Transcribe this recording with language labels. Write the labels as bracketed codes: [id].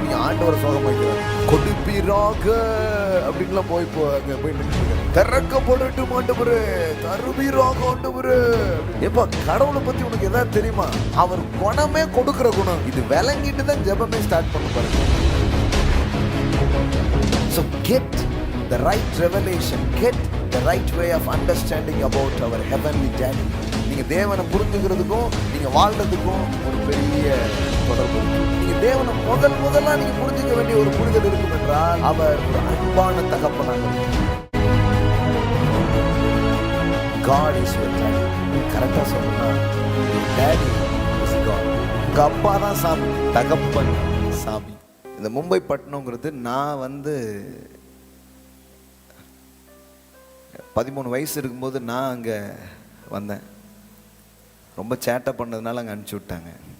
[ta] ஆண்டவர் சோகம் வைக்கிறார், கொடுப்பீராக அப்படின்லாம் போய் திறக்கப்படட்டும் ஆண்டவரே, தருவீராக ஆண்டவரே. எப்ப கடவுளை பத்தி உனக்கு எதாவது தெரியுமா? அவர் குணமே கொடுக்கிற குணம். இது விளங்கிட்டு தான் ஜெபமே ஸ்டார்ட் பண்ண பாருங்க. [en] So get the right revelation, get the right way of understanding about our heavenly daddy. [ta] நீங்க தேவனை புரிஞ்சுக்கிறதுக்கும் நீங்க வாழ்றதுக்கும் ஒரு பெரிய தொடர்பு இருக்கு. நீங்க தேவனை முதல்ல நீங்க புரிஞ்சுக்க வேண்டிய ஒரு புரிதல் இருக்கும் என்றால் அவர் ஒரு அன்பான தகப்பனாக. [en] God is your daddy. [ta] கரெக்டா சொல்லணும்னா [en] daddy is God. [ta] உங்க அப்பா தான் சாமி, தகப்பன் சாமி. இந்த மும்பை பட்டணங்கிறது நான் வந்து 13 வயசு இருக்கும்போது நான் அங்கே வந்தேன். ரொம்ப சேட்டை பண்ணதுனால அங்கே அனுப்பிச்சி விட்டாங்க.